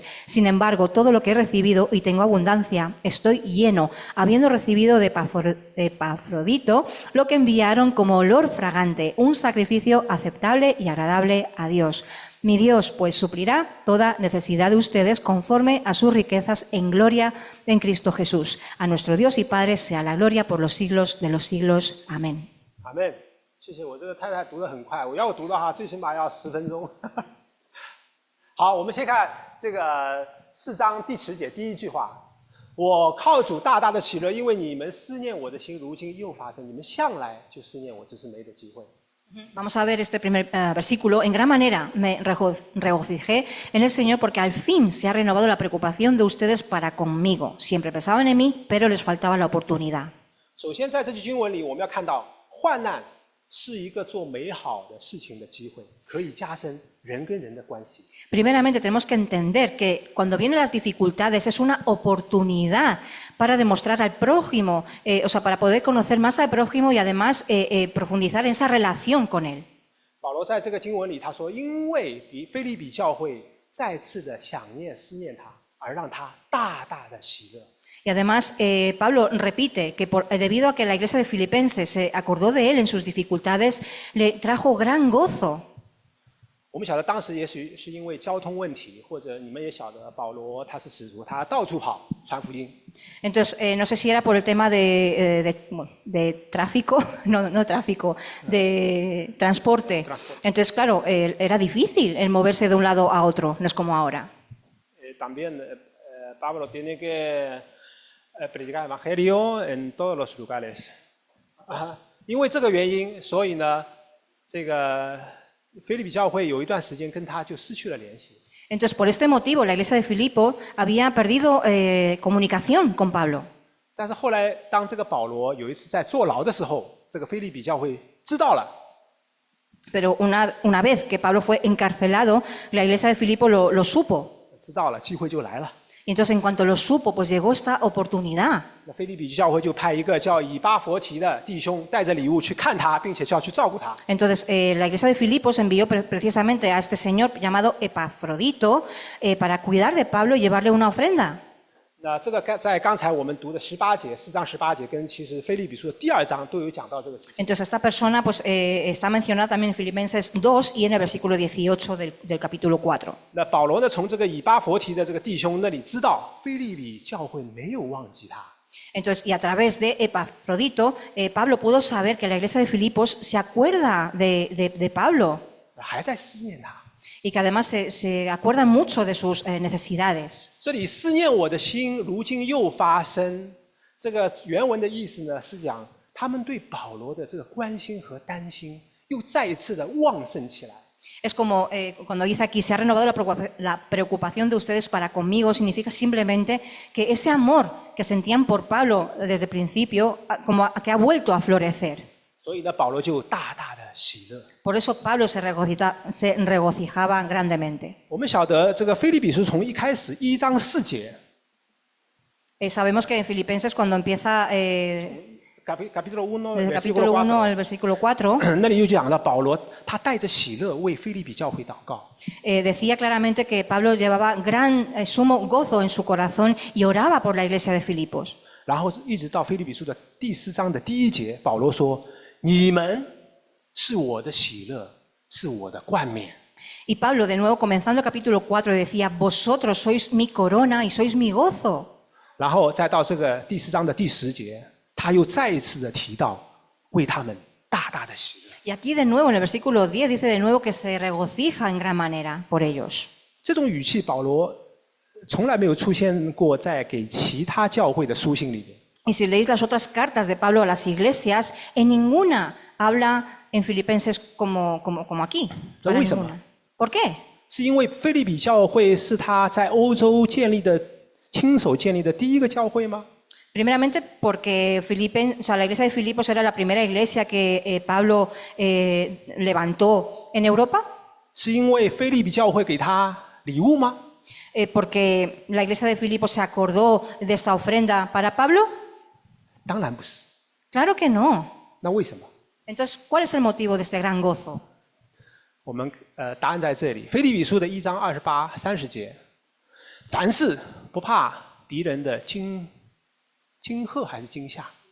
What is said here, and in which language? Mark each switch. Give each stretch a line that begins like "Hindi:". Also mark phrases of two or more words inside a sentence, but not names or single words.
Spanish: Sin embargo, todo lo que he recibido y tengo abundancia, estoy lleno, habiendo recibido de Epafrodito lo que enviaron como olor fragante, un sacrificio aceptable y agradable a Dios. Mi Dios, pues, suplirá toda necesidad de ustedes conforme a sus riquezas en gloria en Cristo Jesús. A nuestro Dios y Padre sea la gloria por los siglos de los siglos. Amén. Amén.
Chinese: 谢谢，我这个太太读得很快，我要读的话最起码要10分钟。好，我们先看这个4章第10节第一句话：我靠主大大的喜乐，因为你们思念我的心，如今又发生。你们向来就思念我，只是没得机会。
Spanish: Vamos a ver este primer versículo. En gran manera me regocijé en el Señor porque al fin se ha renovado la preocupación de ustedes para conmigo. Siempre pensaban en mí, pero les faltaba la oportunidad.
Chinese: 首先，在这句经文里，我们要看到患难是一个做美好的事情的机会，可以加深人跟人的关系。
Spanish: Primeramente tenemos que entender que cuando vienen las dificultades es una oportunidad para demostrar al prójimo, o sea, para poder conocer más al prójimo y además profundizar en esa relación con él.
Chinese: 保罗在这个经文里他说：“因为腓立比教会再次的想念思念他，而让他大大的喜乐。”
Spanish: Y además Pablo repite que debido a que la iglesia de Filipenses se acordó de él en sus dificultades, le trajo gran gozo.
Chinese: 我们晓得当时也许是因为交通问题，或者你们也晓得保罗他是使徒，他到处跑传福音。
Spanish: Entonces, no sé si era por el tema de tráfico, no tráfico, de transporte. Entonces, claro, era difícil el moverse de un lado a otro, no es como ahora. También Pablo tiene que predicar el evangelio en todos los lugares.
Chinese: 因为这个原因，所以呢，这个腓立比教会有一段时间跟他就失去了联系。
Spanish: Entonces, por este motivo, la iglesia de Filipo había perdido comunicación con Pablo.
Chinese: 但是后来，当这个保罗有一次在坐牢的时候，这个腓立比教会知道了。
Spanish: Pero una vez que Pablo fue encarcelado, la iglesia de Filipo lo supo.
Chinese: 知道了，机会就来了。
Spanish: Y entonces, en cuanto lo supo, pues llegó esta oportunidad.
Chinese: 那腓立比教会就派一个叫以巴弗提的弟兄带着礼物去看他，并且就要去照顾他。
Spanish: Entonces, la iglesia de Filipos envió precisamente a este señor llamado Epafrodito para cuidar de Pablo y llevarle una ofrenda.
Chinese: 那这个在刚才我们读的18节，4章18节，跟其实腓立比书的第2章都有讲到这个事情。
Spanish: Entonces, esta persona pues, está mencionada también en Filipenses 2 y en el versículo 18 del capítulo 4.
Chinese: 那保罗呢，从这个以巴弗提的这个弟兄那里知道，腓立比教会没有忘记他。
Spanish: Entonces, y a través de Epafrodito, Pablo pudo saber que la iglesia de Filipos se acuerda de Pablo
Chinese: 还在思念他。
Spanish: y que además se acuerdan mucho de sus necesidades.
Chinese: 这里思念我的心，如今又发生。这个原文的意思呢，是讲他们对保罗的这个关心和担心，又再一次的旺盛起来。
Spanish: Es como cuando dice aquí, se ha renovado la preocupación de ustedes para conmigo, significa simplemente que ese amor que sentían por Pablo desde el principio, como que ha vuelto a florecer.
Chinese: 所以呢，保罗就大大的喜乐。
Spanish: Por eso Pablo se regocijaba grandemente.
Chinese: 我们晓得这个腓立比书从一开始1章4节
Spanish: Sabemos que en Filipenses cuando empieza capítulo 1 desde el capítulo 1 al versículo 4,
Chinese: 那里就讲到保罗他带着喜乐为腓立比教会祷告。
Spanish: decía claramente que Pablo llevaba gran sumo gozo en su corazón y oraba por la iglesia de Filipos.
Chinese: 然后一直到腓立比书的第4章的第1节，保罗说：“你们是我的喜乐，是我的冠冕。”
Spanish: Y Pablo, de nuevo, comenzando el capítulo 4, decía, vosotros sois mi corona y sois mi gozo.
Chinese: 然后再到这个第4章的第10节，他又再一次的提到为他们大大的喜乐。
Spanish: Y aquí de nuevo, en el versículo 10, dice de nuevo que se regocija en gran manera por ellos.
Chinese: 这种语气，保罗从来没有出现过在给其他教会的书信里面。
Spanish: Y si leéis las otras cartas de Pablo a las iglesias, en ninguna habla en Filipenses como aquí. ¿Pero Para por qué? ninguna. ¿Por qué?
Chinese: 是因为腓立比教会是他在欧洲亲手建立的第一个教会吗？
Spanish: Primeramente porque la iglesia de Filipos era la primera iglesia que Pablo levantó en Europa.
Chinese: 是因为腓立比教会给他礼物吗？
Spanish: Porque la iglesia de Filipos se acordó de esta ofrenda para Pablo.
Chinese: 当然不是。
Spanish: Claro que no.
Chinese: 那为什么？
Spanish: Entonces, ¿cuál es el motivo de este gran gozo?
Chinese: 我们答案在这里，腓立比书的1章28、30节，凡事不怕敌人的惊吓还是惊吓，